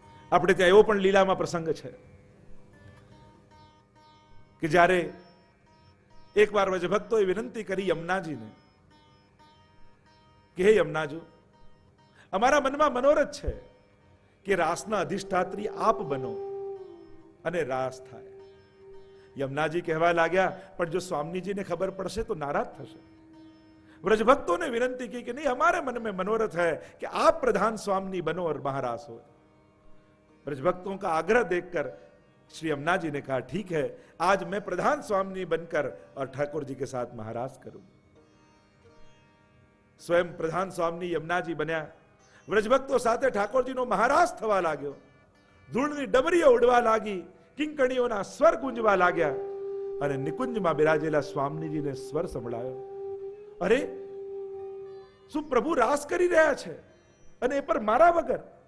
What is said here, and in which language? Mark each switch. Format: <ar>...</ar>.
<gu>આપણે ત્યાં એવો પણ લીલામાં પ્રસંગ છે કે જ્યારે એક વાર વ્રજભક્તોએ વિનંતી કરી યમુનાજીને કે હે યમુનાજી, અમારા મનમાં મનોરથ છે કે રાસના અધિષ્ઠાત્રી આપ બનો અને રાસ થાય. યમુનાજી કહેવા લાગ્યા, પણ જો સ્વામીજીને ખબર પડશે તો નારાજ થશે. વ્રજભક્તોને વિનંતી</gu> <hi>की कि नहीं, हमारे मन में मनोरथ है कि आप प्रधान स्वामी बनो और महारास हो. ब्रजभक्तों का आग्रह देखकर श्री यमुना जी ने कहा ठीक है, आज मैं प्रधान स्वामी बनकर और ठाकुर जी के साथ महारास करूं.</hi> <gu>स्वयं प्रधान स्वामी यमुना जी बन्या. व्रजभक्तों साथे ठाकुरजीનો મહારાસ થવા લાગ્યો. ધૂળની ડમરીઓ ઉડવા લાગી, કિંકણીઓના સ્વર ગુંજવા લાગ્યા અને નિકુંજમાં બિરાજેલા સ્વામીજીને સ્વર સંભળાયો. અરે શું પ્રભુ રાસ કરી રહ્યા છે અને એ પર મારા વગર?</gu>